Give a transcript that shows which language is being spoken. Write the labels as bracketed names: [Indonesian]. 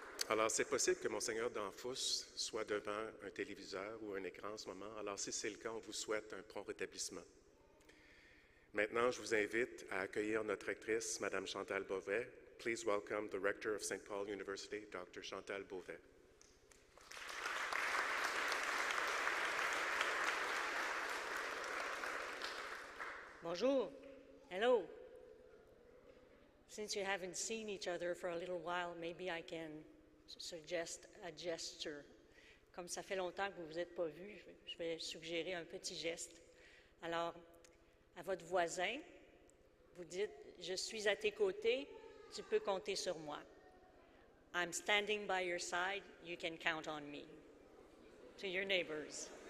[French] Alors, c'est possible que Monseigneur Danfous soit devant un téléviseur ou un écran en ce moment. Alors, si c'est le cas, on vous souhaite un prompt rétablissement. Maintenant, je vous invite à accueillir notre rectrice, Mme Chantal Beauvais. [English] Please welcome the Rector of St. Paul University, Dr. Chantal Beauvais. [French] Bonjour. [English] Hello. Since you haven't seen each other for a little while, maybe I can suggest a gesture. [French] Comme ça fait longtemps que vous ne vous êtes pas vus, je vais suggérer un petit geste. Alors, à votre voisin, vous dites « Je suis à tes côtés, tu peux compter sur moi. [English] I'm standing by your side, you can count on me. » To your neighbors.